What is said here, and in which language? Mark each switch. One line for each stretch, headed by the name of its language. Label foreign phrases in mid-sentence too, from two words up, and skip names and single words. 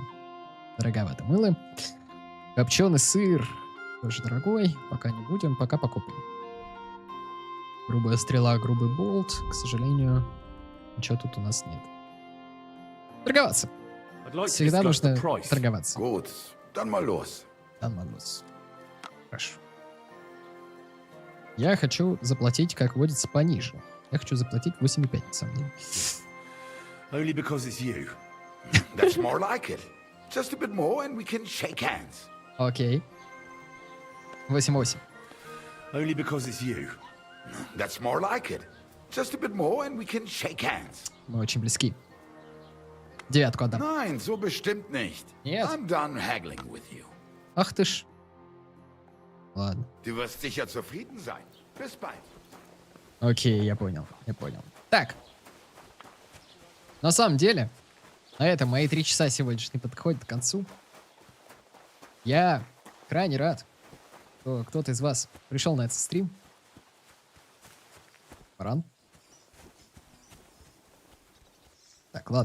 Russian: Дороговато мыло. Копченый сыр. Тоже дорогой. Пока не будем, пока покупаем. Грубая стрела, грубый болт. К сожалению, ничего тут у нас нет. Торговаться. Всегда нужно торговаться.
German: Gut, dann mal los.
Russian: Хорошо. Я хочу заплатить, как водится, пониже. Я хочу заплатить 8,5, на самом деле.
English: Only because it's you. That's more like it. Just a bit more and we can shake hands.
Russian: Окей. 8,8.
English: Only because it's you. That's more like it. Just a bit more and we can shake hands.
Russian: Мы очень близки. 9 отдам.
German: Nein, so bestimmt nicht.
Russian: Нет.
English: I'm done haggling with you.
Russian: Ах ты ж. Ладно.
German: Du wirst sicher zufrieden sein. Bis bald.
Russian: Окей, я понял. Так. На самом деле, на этом мои 3 часа сегодняшние подходят к концу. Я крайне рад, что кто-то из вас пришел на этот стрим. Баран. Так, ладно.